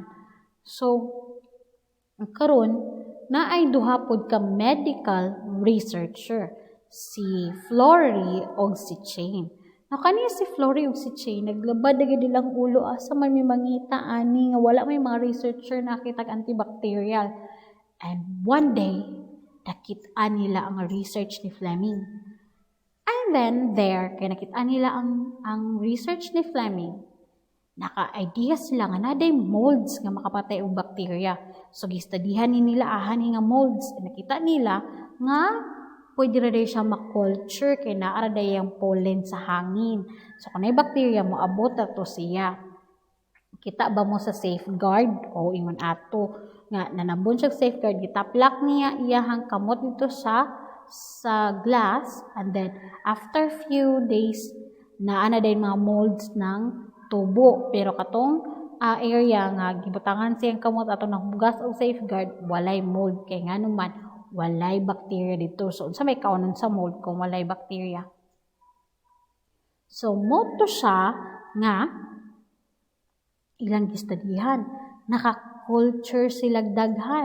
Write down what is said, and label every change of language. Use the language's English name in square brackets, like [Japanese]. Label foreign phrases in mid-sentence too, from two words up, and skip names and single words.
[Cebuano] So karon naay duha pod ka [English] medical researcher, [Cebuano] si Flory o si Chain. Now, kaniya si Flory o si Chain, naglabad na lang ulo asa may mangita ani nga wala may mga researcher nakita antibacterial. [English] And one day, [Cebuano] nakita nila ang research ni Fleming. And then, kaya nakita nila ang research ni Fleming, naka-idea sila nga naday molds nga makapatay og bakterya. So, gistadihan nila nga molds. Nakita nila nga pwede rin siya ma-culture kay naara yung pollen sa hangin. So kung may bacteria mo, abot na to siya. Kita ba mo sa safeguard? O ingon ato nga nanabon siya safeguard, gitaplak niya iyahang kamot dito sa glass, [English] and then after few days [Cebuano] naana din mga molds ng tubo. Pero katong area nga gibutangan siyang kamot ato nagbugas og safeguard, walay mold kay nganuman walay bacteria dito. So unsa may kaunon sa mold kung walay bacteria? So moto siya nga ilang gistudihan, naka-culture sila daghan.